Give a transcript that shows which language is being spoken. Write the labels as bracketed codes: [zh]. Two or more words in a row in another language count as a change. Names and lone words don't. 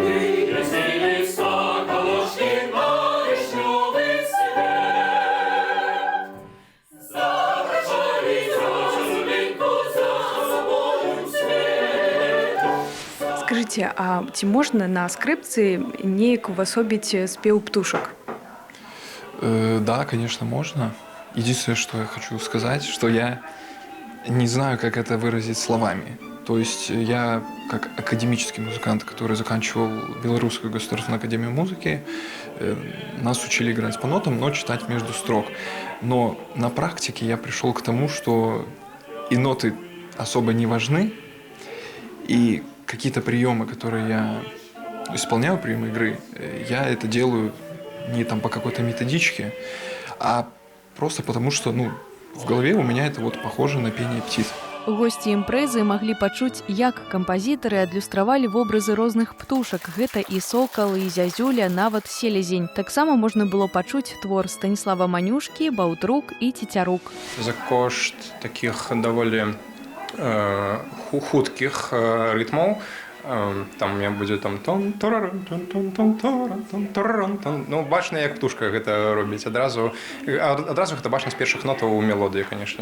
[be] Скажите, а ці можна на скрипцы неяк увасобіць спеў птушак? [ru] Да, конечно, можно. Единственное, что я хочу сказать, что я не знаю, как это выразить словами. То есть я, как академический музыкант, который заканчивал Белорусскую государственную академию музыки, нас учили играть по нотам, но читать между строк. Но на практике я пришел к тому, что и ноты особо не важны, и какие-то приемы, которые я исполняю, приемы игры, я это делаю не там по какой-то методичке, а просто потому, что в голове у меня это вот похоже на пение птиц. [be] Госці імпрэзы маглі пачуць, як кампазітары адлюстравалі вобразы розных птушак. Гэта і сокал, і зязюля, нават селезень. Таксама можна было пачуць твор Станіслава Манюшкі, Баўтрук і Цецярук. За кошт таких даволі хуткіх рытмаў, там [ru] у меня [be] будзе там бачна, як птушка гэта робіць адразу гэта бачна з першых нотаў у мелодыі, канешне.